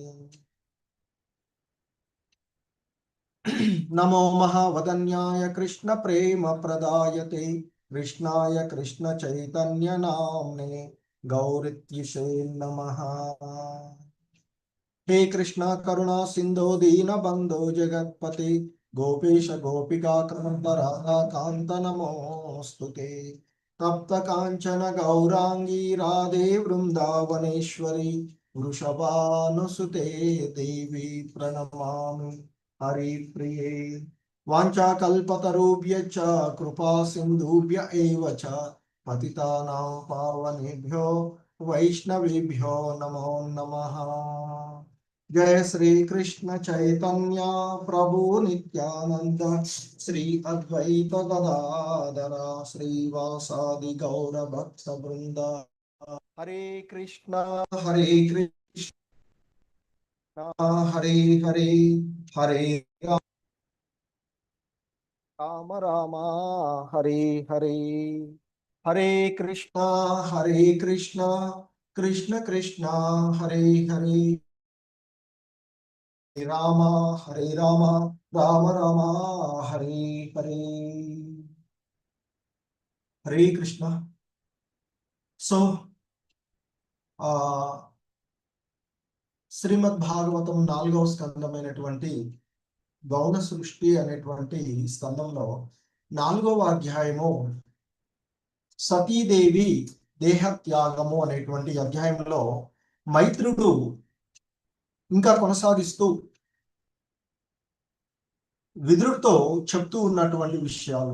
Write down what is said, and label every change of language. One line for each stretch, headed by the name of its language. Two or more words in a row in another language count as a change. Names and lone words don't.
Sanskrit: नमो महावदन्याय कृष्ण प्रेम प्रदायते कृष्णाय कृष्ण चैतन्य नाम्ने गौरित्युषे नमः। हे कृष्ण करुणा सिंधु दीन बंधु जगत्पते गोपेश गोपिका कांत राधा कांत नमोस्तुते तप्त कांचन गौरांगी राधे वृंदावनेश्वरी वृषभानुसुते देवी प्रणमामि हरिप्रिये वाञ्छाकल्पतरुभ्यश्च कृपा सिन्धुभ्य एव च पतितानां पावनेभ्यो वैष्णवेभ्यो नमो नमः। जय श्री कृष्ण चैतन्य प्रभु नित्यानंद श्री अद्वैत गदाधर श्रीवासादि गौर भक्त वृंद हरे कृष्ण हरे हरे हरे राम राम हरे हरे हरे कृष्ण कृष्ण कृष्ण हरे हरे राम हरे राम राम राम हरे हरे हरे कृष्ण।
Telugu: సో శ్రీమద్ భాగవతం 4వ స్కందమైనటువంటి గౌణ సృష్టి అనేటువంటి స్కందంలో 4వ అధ్యాయము సతీదేవి దేహత్యాగము అనేటువంటి అధ్యాయంలో మైత్రుడు ఇంకా కొనసాగిస్తూ విదురుడితో చెప్తూ ఉన్నటువంటి విషయాలు.